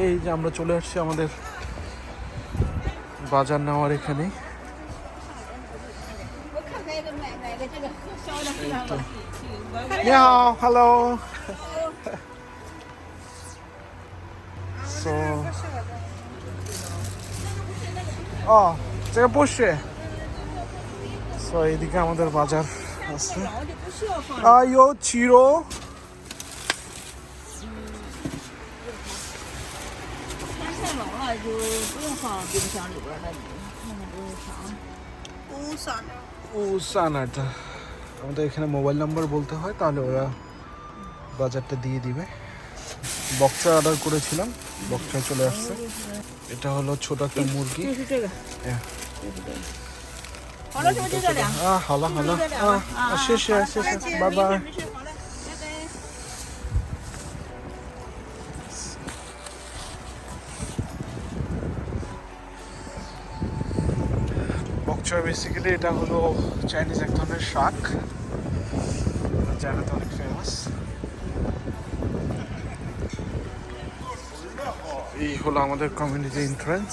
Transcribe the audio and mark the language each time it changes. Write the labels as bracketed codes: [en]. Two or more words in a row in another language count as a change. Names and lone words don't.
[bn] এই যে আমরা চলে আসছি আমাদের বাজার নেওয়ার এখানে। হ্যালো। সো [zh] 这个不是。 [bn] সো এইদিকে আমাদের বাজার আছে। [zh] 有鸡肉。就不用放冰箱里边了，那个是啥？ [bn] উসানাটা আমাদের এখানে [en] mobile number [bn] বলতে হয়, তাহলে ওরা বাজারটা দিয়ে দিবে। বক্সা অর্ডার করেছিলাম, বক্সা চলে আসছে। এটা হলো ছোট একটা মুরগি। [zh] 好了，是不是就这俩？好了好了谢谢谢谢，拜拜。 [bn] বকচা বেসিক্যালি এটা হলো চাইনিজ এক ধরনের শাক, চায়নাতে অনেক ফেমাস। এই হলো আমাদের [en] community entrance.